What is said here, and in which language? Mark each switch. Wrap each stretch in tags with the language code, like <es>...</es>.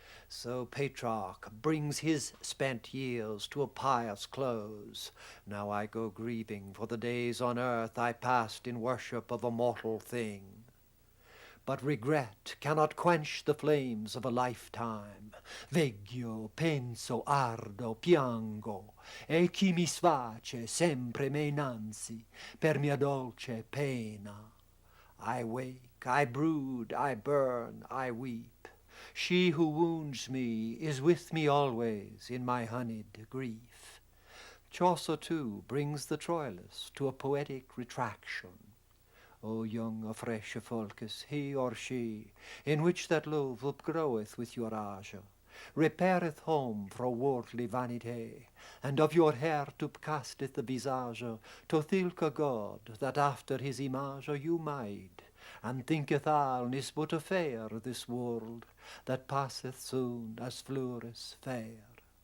<en>So Petrarch brings his spent years to a pious close. Now I go grieving for the days on earth I passed in worship of a mortal thing. But regret cannot quench the flames of a lifetime.</en> <it>Veggio, penso, ardo, piango, e chi mi sface sempre me innanzi per mia dolce pena.</it> <en>I wake, I brood, I burn, I weep. She who wounds me is with me always in my honeyed grief. Chaucer, too, brings the Troilus to a poetic retraction.</en> <enm>O young fresh folkes, he or she, in which that love upgroweth with your age, repaireth home fro worldly vanity, and of your heart upcasteth the visage to thilke God, that after his image you made, and thinketh all is but a fair this world, that passeth soon as flores fair.</enm>